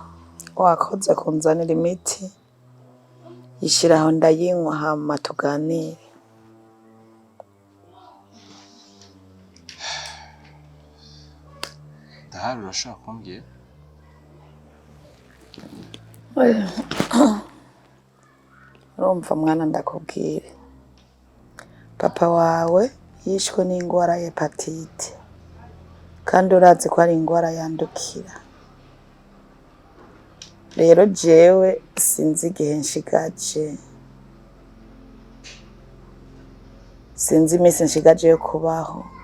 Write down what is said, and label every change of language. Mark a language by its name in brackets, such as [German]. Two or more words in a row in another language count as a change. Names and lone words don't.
[Rundi] Wakoze kunzanira imiti. Yishiraho ndayinywa hama tuganire. Ndahari urashaka kumbwira? Urumva mwana ndakubwire. Papa wawe yishwe n'ingwara ya hepatite. Kandi urazi ko ari ingwara yandukira. Rero jewe sinzi igihe nshigaje. Sinzi iminsi nshigaje yo kubaho.